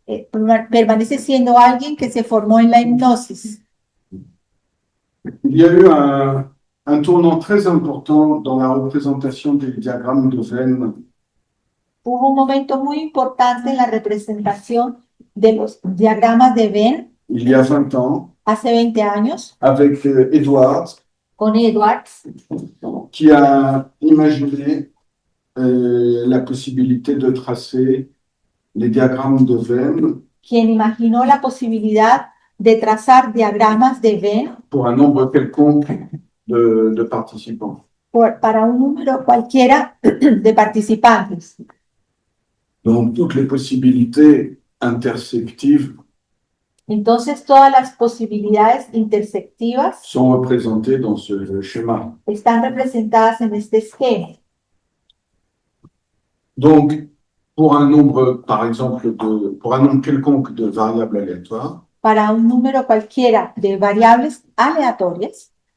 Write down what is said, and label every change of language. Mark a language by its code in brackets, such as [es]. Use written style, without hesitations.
[es] Permanece siendo alguien que se formó en la hipnosis. [fr] Il y a eu un tournant très important dans la représentation des diagrammes de Venn [es] Hubo un momento muy importante en la representación de los diagramas de Venn [fr] il y a 20 ans [es] hace 20 años [fr] avec Edwards, [es] con Edwards, [fr] qui a imaginé la possibilité de tracer les diagrammes de Venn [es] quien imaginó la posibilidad de trazar diagramas de Venn [fr] pour un nombre quelconque de participants. [es] para un número cualquiera de participantes. [fr] Donc, toutes les possibilités intersectives [es] Entonces, todas las posibilidades intersectivas [fr] sont représentées dans ce schéma. [es] están representadas en este esquema. [fr] Donc, pour un nombre, par exemple, pour un nombre quelconque de variables aléatoires, [es] Para un número cualquiera de variables aleatorias,